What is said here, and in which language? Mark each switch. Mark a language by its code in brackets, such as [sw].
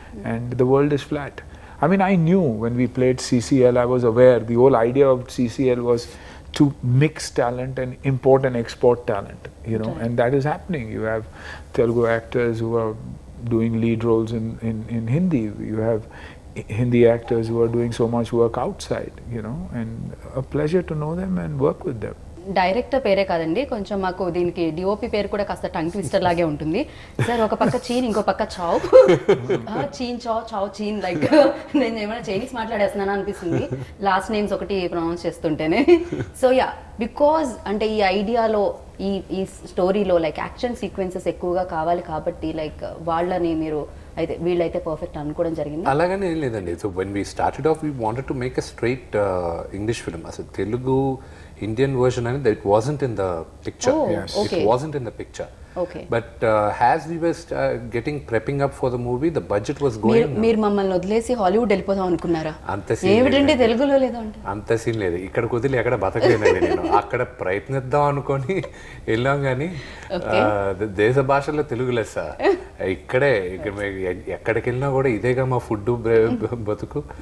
[en] And the world is flat. I mean, I knew when we played CCL, I was aware the whole idea of CCL was to mix talent and import and export talent, and that is happening. You have Telugu actors who are doing lead roles in Hindi. You have Hindi actors who are doing so much work outside, and a pleasure to know them and work with them. [te] Director పేరే కాదండి, కొంచెం మాకు దీనికి DOP పేరు కూడా కాస్త tongue twister లాగే ఉంటుంది. సార్ ఒక పక్క చీన్, ఇంకో పక్క చావ్. చీన్ చావ్ చీన్, లైక్ నేను ఏమైనా చైనీస్ మాట్లాడేస్తున్నాను అనిపిస్తుంది లాస్ట్ నేమ్స్ ఒకటి ప్రొనౌన్స్ చేస్తుంటేనే. సో యా, బికాజ్ అంటే ఈ ఐడియాలో ఈ స్టోరీలో లైక్ యాక్షన్ సీక్వెన్సెస్ ఎక్కువగా కావాలి కాబట్టి లైక్ వాళ్ళని మీరు అయితే వీళ్ళైతే పర్ఫెక్ట్ అనుకోవడం జరిగింది. అలాగనే ఏం లేదండి. [en] So when we started off we wanted to make a straight English film. [te] అసలు Telugu [en] Indian version and it wasn't in the picture. Yes. Okay. It wasn't in the picture. Okay. But as we were prepping up for the movie, the budget was going. [te] మీరు మమ్మల్ని వదిలేసి Hollywood వెళ్ళిపోదాం అనుకున్నారా? అంత scene ఏమిటంటే తెలుగులో లేదా అంటే అంత సీన్ లేదు. ఇక్కడ కుదిలి ఎక్కడ బతకలేనండి నేను. అక్కడ ప్రయత్నిద్దాం అనుకొని వెళ్ళాం, కానీ దేశ భాషలో తెలుగు లెస్స. ఇక్కడ ఎక్కడికి వెళ్ళినా కూడా ఇదేగా మా ఫుడ్ బతుకు.